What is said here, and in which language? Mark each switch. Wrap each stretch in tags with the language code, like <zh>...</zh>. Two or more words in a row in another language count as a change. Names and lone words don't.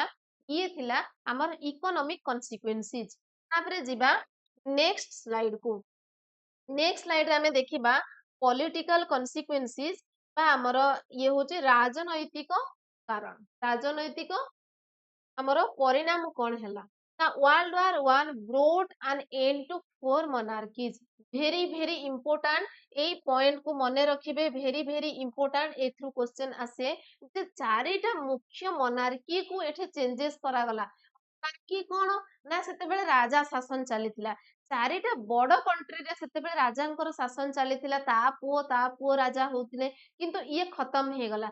<or>ଇଏ ଥିଲା ଆମର</or> <en>economic consequences.</en> <or>ତାପରେ ଯିବା</or> <en>next slide</en> <or>କୁ।</or> <en>next slide</en> <or>ରେ ଆମେ ଦେଖିବା</or> <en>political consequences,</en> <or>ବା ଆମର ଇଏ ହଉଛି ରାଜନୈତିକ କାରଣ। ରାଜନୈତିକ ଆମର ପରିଣାମ କଣ ହେଲା ନା</or> <en>World War I brought an end to 4 monarchies। very very important,</en> <or>ଏଇ ପଏଣ୍ଟ କୁ ମନେ ରଖିବେ,</or> <en>very very important,</en> <or>ଏଥିରୁ କ୍ୱେଶ୍ଚନ ଆସେ ଯେ 4ଟା ମୁଖ୍ୟ ମୋନାର୍କି କୁ ଏଠି ଚେଞ୍ଜେସ କରାଗଲା। ବାକି କଣ ନା ସେତେବେଳେ ରାଜା ଶାସନ ଚାଲିଥିଲା, 4ଟା ବଡ କଣ୍ଟ୍ରିରେ ସେତେବେଳେ ରାଜାଙ୍କର ଶାସନ ଚାଲିଥିଲା, ତା ପୁଅ ରାଜା ହଉଥିଲେ, କିନ୍ତୁ ଇଏ ଖତମ ହେଇଗଲା।</or>